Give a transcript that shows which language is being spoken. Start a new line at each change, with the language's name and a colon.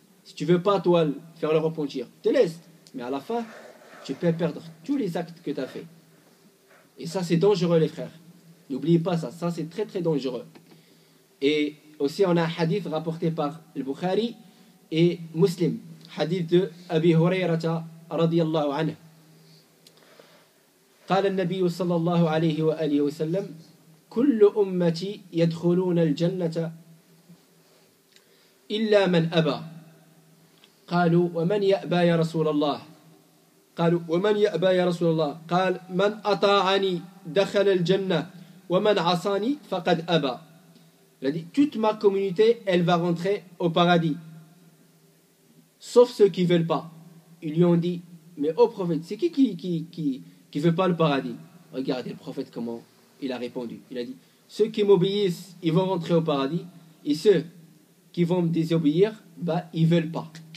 French: Si tu ne veux pas, toi, faire le repentir, te laisse. Mais à la fin, tu peux perdre tous les actes que tu as fait. Et ça, c'est dangereux, les frères. N'oubliez pas ça. Ça, c'est très, très dangereux. Et aussi, on a un hadith rapporté par le Bukhari et Muslim. Hadith de Abi Hurayrata radiyallahu anhu.
Arabic: قال النبي صلى الله عليه وآله وسلم كل أمتي يدخلون الجنة إلا من أبى قالوا ومن يأبى يا رسول الله قالوا ومن يأبى يا رسول الله قال من أطاعني دخل الجنة ومن عصاني فقد أبى.
French: Il a dit toute ma communauté elle va rentrer au paradis sauf ceux qui ne veulent pas. Ils lui ont dit mais ô prophète c'est qui ne veut pas le paradis? Regardez le prophète comment il a répondu. Il a dit ceux qui m'obéissent ils vont rentrer au paradis et ceux qui vont me désobéir ils ne veulent pas.